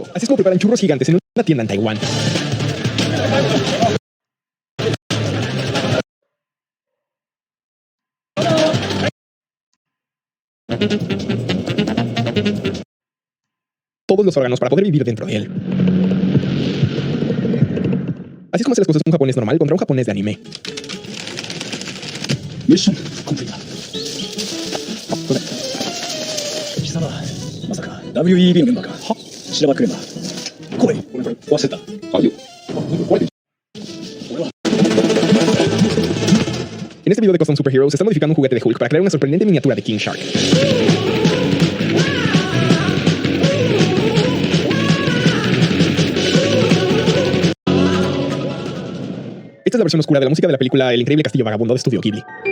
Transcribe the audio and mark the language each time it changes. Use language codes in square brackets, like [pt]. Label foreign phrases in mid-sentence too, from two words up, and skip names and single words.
[es] Así es como preparan churros gigantes en una tienda en Taiwán. Todos los órganos para poder vivir dentro de él. Así es como hace las cosas un japonés normal contra un japonés de anime. [en] Mission complete. [ja] 貴様、まさか WEB のメンバーか。は？白羽クレマ。来い。これ壊せた。あ、いいよ。壊れてる。俺は。 [es] En este video de Custom Superheroes se está modificando un juguete de Hulk para crear una sorprendente miniatura de King Shark. Esta es la versión oscura de la música de la película El Increíble Castillo Vagabundo de Estudio Ghibli.